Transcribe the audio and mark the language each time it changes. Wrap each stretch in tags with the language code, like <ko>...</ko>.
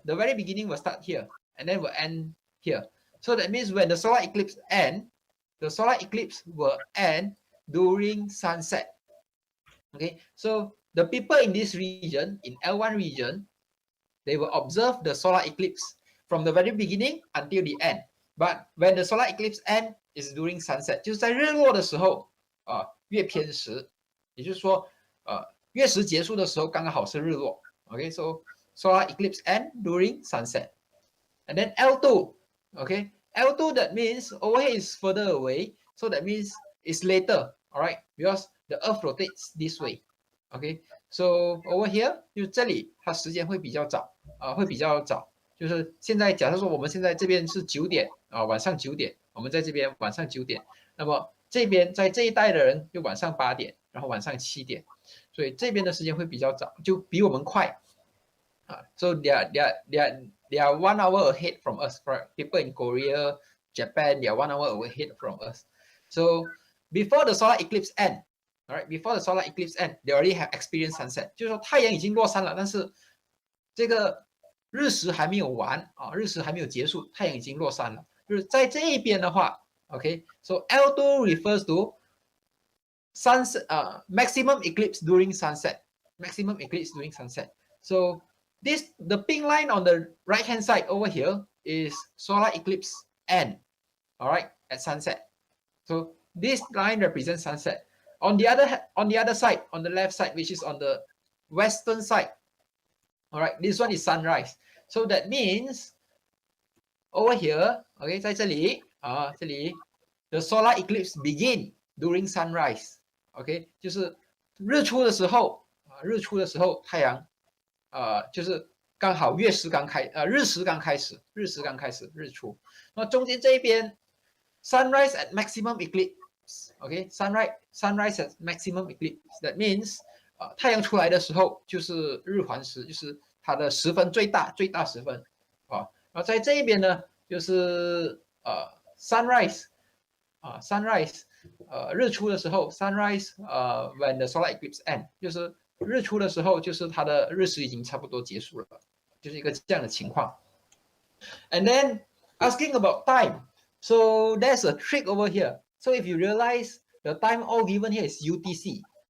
<en>The very beginning will start here and then will end here. So that means when the solar eclipse ends, the solar eclipse will end during sunset. Okay, so the people in this region, in L1 region, they will observe the solar eclipse from the very beginning until the end. But when the solar eclipse ends, is during sunset，</en> <zh>就是在日落的时候月偏食，也就是说月食结束的时候刚刚好是日落。</zh> <en>Okay, so solar eclipse end during sunset. And then L2, okay, L2 that means over here is further away, so that means it's later, all right, because the Earth rotates this way. Okay, so over here</en> <zh>就这里它时间会比较早会比较早，就是现在假设说我们现在这边是9点晚上9点，我们在这边晚上9点，那么这边在这一带的人就晚上8点，然后晚上7点，所以这边的时间会比较早，就比我们快</zh> <en>So they are 1 hour ahead from us. For people in Korea, Japan, they are 1 hour ahead from us. So before the solar eclipse end, all right, before the solar eclipse end, they already have experienced sunset.</en> <zh>就是说太阳已经落山了，但是这个日食还没有完日食还没有结束，太阳已经落山了。就是在这一边的话</zh> <en>，OK, so L2 refers to sunset, maximum eclipse during sunset. Maximum eclipse during sunset. So the pink line on the right hand side over here is solar eclipse end, all right, at sunset. So this line represents sunset. On the other side, on the left side, which is on the western side, all right, this one is sunrise. So that means over here, okay,</en> <zh>在这里这里</zh> <en>the solar eclipse begin during sunrise.</en> <zh>OK, 就是日出的时候太阳就是刚好日食刚开始日出。那中间这一边</zh> <en>sunrise at maximum eclipse, OK, sunrise at maximum eclipse. That means</en> <zh>太阳出来的时候就是日环食，就是它的时分最大时分啊。然后在这一边呢，就是sunrise sunrise 日出的时候</zh> <en>sunrise when the solar eclipse end</en> <zh>就是日出的时候，就是它的日食已经差不多结束了，就是一个这样的情况。</zh> <en>And then asking about time, so there's a trick over here. So if you realize the time all given here is UTC.</en>